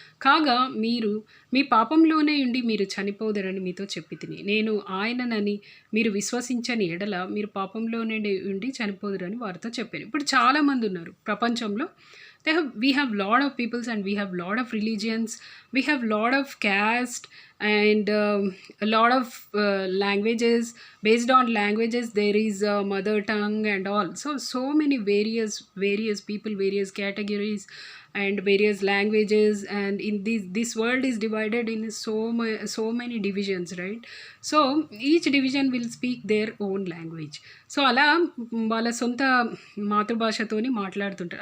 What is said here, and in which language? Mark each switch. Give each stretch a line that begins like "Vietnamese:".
Telugu: కాగా మీరు మీ పాపంలోనే ఉండి మీరు చనిపోదరని మీతో చెప్పి తిని, నేను ఆయననని మీరు విశ్వసించని ఎడల మీరు పాపంలోనే ఉండి చనిపోదురని వారితో చెప్పాను. ఇప్పుడు చాలామంది ఉన్నారు ప్రపంచంలో.
English: we have lot of peoples and we have lot of religions, we have lot of caste and a lot of languages. Based on languages there is mother tongue and all, so many various people, various categories and various languages, and in this world is divided in so many divisions, right? So each division will speak their own language.
Telugu: So అలా వాళ్ళ సొంత మాతృభాషతోని మాట్లాడుతుంటారు.